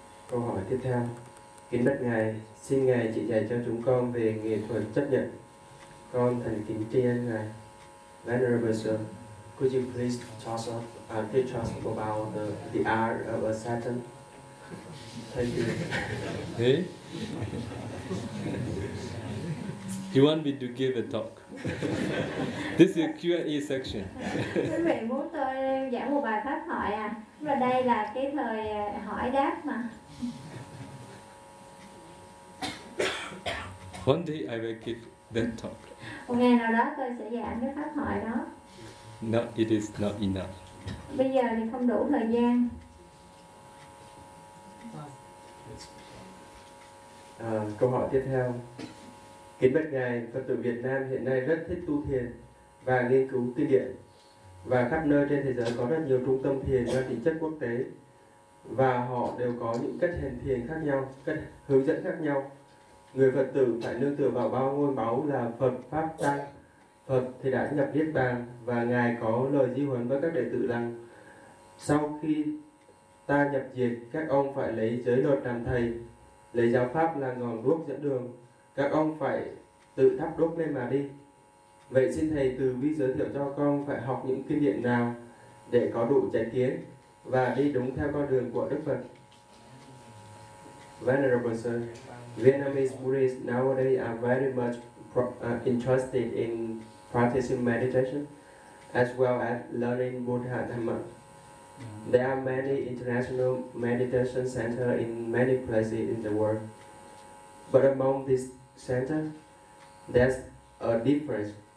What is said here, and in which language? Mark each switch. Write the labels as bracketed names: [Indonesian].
[Vietnamese] Câu hỏi tiếp theo, kính bạch ngài, xin ngài chỉ dạy cho chúng con về nghệ thuật chấp nhận. Con thành kính tri ân ngài. [English] Venerable sir, could you please teach us about the art of acceptance? Thank you. Hey, you want me to give a talk? This is a Q&A section. [Vietnamese] Quý vị muốn tôi giảng một bài pháp thoại à? Và đây là cái thời hỏi đáp mà. [English] One day I will give that talk. [Vietnamese] Một ngày nào đó tôi sẽ giảng cái pháp thoại đó. [English] No, it is not enough. [Vietnamese] Bây giờ thì không đủ thời gian. Câu hỏi tiếp theo. Kính bạch ngài, Phật tử Việt Nam hiện nay rất thích tu thiền và nghiên cứu kinh điển, và khắp nơi trên thế giới có rất nhiều trung tâm thiền mang tính chất quốc tế, và họ đều có những cách hành thiền khác nhau, cách hướng dẫn khác nhau. Người Phật tử phải nương tựa vào bao ngôi báu là Phật Pháp Tăng. Phật thì đã nhập Niết Bàn và ngài có lời di huấn với các đệ tử rằng: sau khi ta nhập diệt, các ông phải lấy giới luật làm thầy, lấy giáo pháp là ngọn đuốc dẫn đường, các ông phải tự thắp đốt lên mà đi. Vậy xin thầy từ bi giới thiệu cho con phải học những kinh điển nào để có đủ chánh kiến và đi đúng theo con đường của Đức Phật. [English] Venerable sir, Vietnamese Buddhists nowadays are very much interested in practicing meditation as well as learning Buddha Dhamma. There are many international meditation centers in many places in the world, but among these centers, there's a difference.